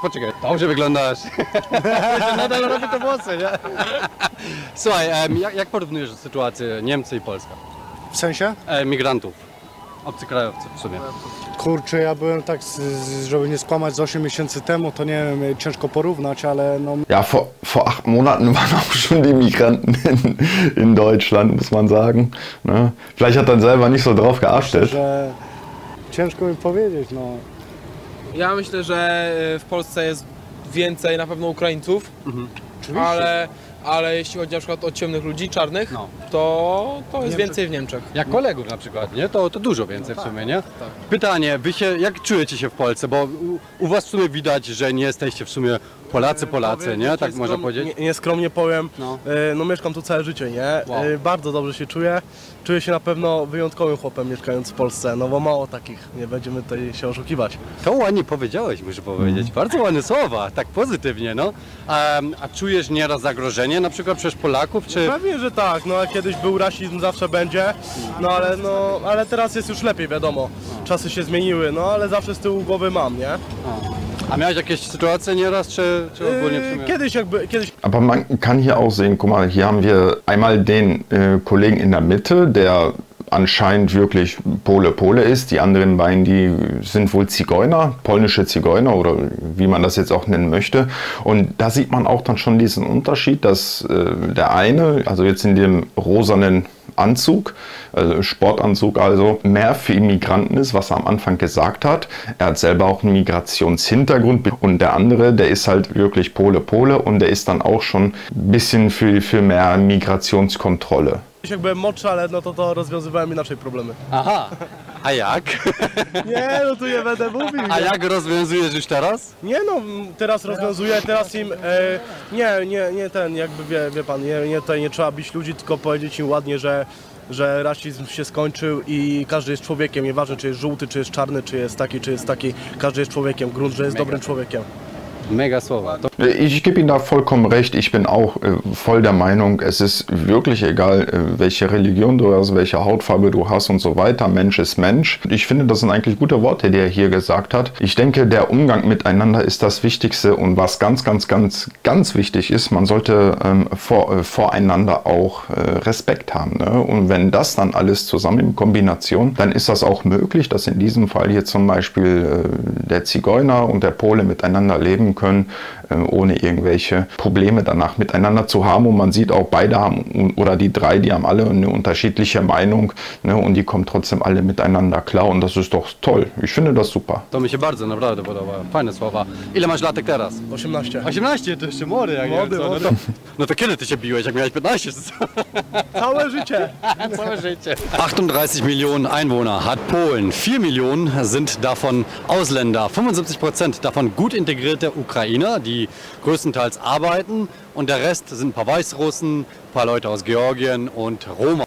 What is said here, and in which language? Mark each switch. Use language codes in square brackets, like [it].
[pl] Poczekaj, dobrze wyglądasz. Nadal robię te włosy, nie? Słuchaj, jak porównujesz sytuację Niemcy i Polska? W sensie? Migrantów, obcokrajowców w sumie. Kurczę, ja byłem tak, żeby nie skłamać, z 8 miesięcy temu, to nie wiem, ciężko porównać, ale no... [de] Ja, vor 8 Monaten waren auch schon die Migranten in Deutschland, muss man sagen. Ne? Vielleicht hat er selber nicht so drauf geachtet. [pl] Myślę, że Ciężko mi powiedzieć, no. Ja myślę, że w Polsce jest więcej na pewno Ukraińców, ale jeśli chodzi na przykład o ciemnych ludzi, czarnych, to jest więcej w Niemczech. Jak kolegów na przykład, nie? To dużo więcej w sumie, nie? Tak. Pytanie, jak czujecie się w Polsce? Bo u was w sumie widać, że nie jesteście w sumie Polacy, nie? Tak można powiedzieć? Nieskromnie powiem, no mieszkam tu całe życie, nie? Wow. Bardzo dobrze się czuję. Czuję się na pewno wyjątkowym chłopem mieszkając w Polsce, no bo mało takich, nie będziemy tutaj się oszukiwać. To ładnie powiedziałeś, muszę powiedzieć. Bardzo ładne słowa, tak pozytywnie, no. A czujesz nieraz zagrożenie na przykład przez Polaków, czy... Pewnie, że tak, no kiedyś był rasizm, zawsze będzie, ale teraz jest już lepiej, wiadomo. Czasy się zmieniły, no ale zawsze z tyłu głowy mam, nie? A miałeś jakieś sytuacje nieraz, czy ogólnie w sumie? Kiedyś. [de] Aber man kann hier auch sehen, guck mal, hier haben wir einmal den Kollegen in der Mitte, der anscheinend wirklich Pole ist. Die anderen beiden, die sind wohl Zigeuner, polnische Zigeuner oder wie man das jetzt auch nennen möchte. Und da sieht man auch dann schon diesen Unterschied, dass der eine, also jetzt in dem rosanen Anzug, also Sportanzug also, mehr für Immigranten ist, was er am Anfang gesagt hat. Er hat selber auch einen Migrationshintergrund und der andere, der ist halt wirklich Pole und der ist dann auch schon ein bisschen für mehr Migrationskontrolle. [pl] Jak byłem młodszy, ale no to rozwiązywałem inaczej problemy. Aha, a jak? Nie, no tu nie będę mówił. A jak rozwiązujesz już teraz? Nie no, teraz rozwiązuję, teraz im, nie ten, jakby wie pan, tutaj nie trzeba bić ludzi, tylko powiedzieć im ładnie, że rasizm się skończył i każdy jest człowiekiem, nieważne czy jest żółty, czy jest czarny, czy jest taki, każdy jest człowiekiem, grunt, że jest dobrym człowiekiem. Mega słowa. [de] Ich gebe Ihnen da vollkommen recht. Ich bin auch voll der Meinung, es ist wirklich egal, welche Religion du hast, welche Hautfarbe du hast und so weiter. Mensch ist Mensch. Ich finde, das sind eigentlich gute Worte, die er hier gesagt hat. Ich denke, der Umgang miteinander ist das Wichtigste und was ganz wichtig ist, man sollte voreinander auch Respekt haben. Ne? Und wenn das dann alles zusammen in Kombination, dann ist das auch möglich, dass in diesem Fall hier zum Beispiel der Zigeuner und der Pole miteinander leben können, ohne irgendwelche Probleme danach miteinander zu haben. Und man sieht auch, beide haben, oder die drei, die haben alle eine unterschiedliche Meinung, ne, und die kommen trotzdem alle miteinander klar und das ist doch toll. Ich finde das super. [pl] To mi się bardzo naprawdę podoba. Fajne słowa. Ile masz latek teraz? 18. 18? To jeszcze młody, jak młody, nie wiem co. No to kiedy ty się biłeś, jak miałeś 15? Całe życie. Całe życie. [de] 38 Millionen Einwohner hat Polen. 4 Millionen sind davon Ausländer. 75% davon gut integrierte Ukrainer, die größtenteils arbeiten. Und der Rest sind ein paar Weißrussen, ein paar Leute aus Georgien und Roma.